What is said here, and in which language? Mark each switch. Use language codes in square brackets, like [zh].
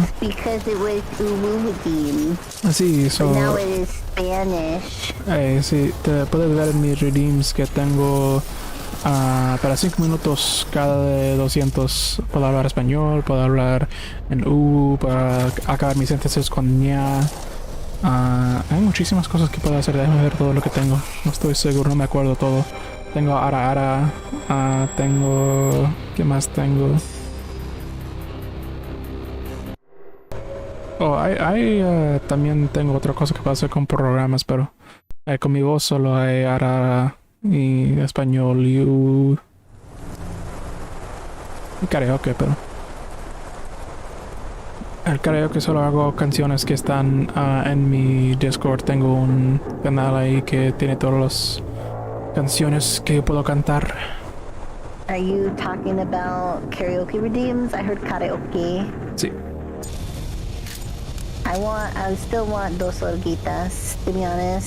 [en] was because it was Uwuwudim. [es] Sí, [en] But now it is Spanish. [es] sí, te puedes ver en mis redeems que tengo para 5 minutos cada de 200. Puedo hablar español, puedo hablar en para acabar mi síntesis con ña. Hay muchísimas cosas que puedo hacer. Déjame ver todo lo que tengo. No estoy seguro, no me acuerdo todo. Tengo ara. Tengo... ¿Qué más tengo? Oh, también tengo otra cosa que puedo hacer con programas, pero con mi voz solo hay ara y español y karaoke, pero el karaoke solo hago canciones que están en mi Discord. Tengo un canal ahí que tiene todas las canciones que yo puedo cantar. [en] Are you talking about karaoke redeems? I heard karaoke. [es] Sí. [en] I still want dos oruguitas, to be honest.